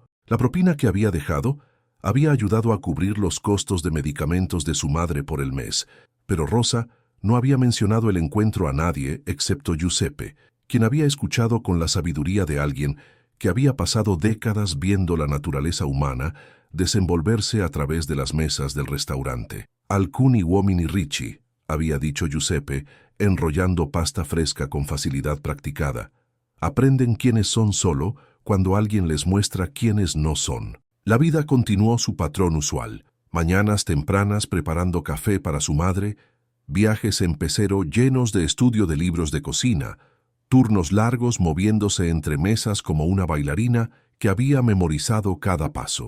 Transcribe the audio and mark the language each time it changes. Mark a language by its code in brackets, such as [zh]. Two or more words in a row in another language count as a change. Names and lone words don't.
[es] La propina que había dejado había ayudado a cubrir los costos de medicamentos de su madre por el mes, pero Rosa No había mencionado el encuentro a nadie excepto Giuseppe, quien había escuchado con la sabiduría de alguien que había pasado décadas viendo la naturaleza humana desenvolverse a través de las mesas del restaurante. [it] Alcuni uomini ricci, [es] había dicho Giuseppe, enrollando pasta fresca con facilidad practicada. Aprenden quiénes son solo cuando alguien les muestra quiénes no son. La vida continuó su patrón usual. Mañanas tempranas preparando café para su madre, viajes en pecero llenos de estudio de libros de cocina, turnos largos moviéndose entre mesas como una bailarina que había memorizado cada paso.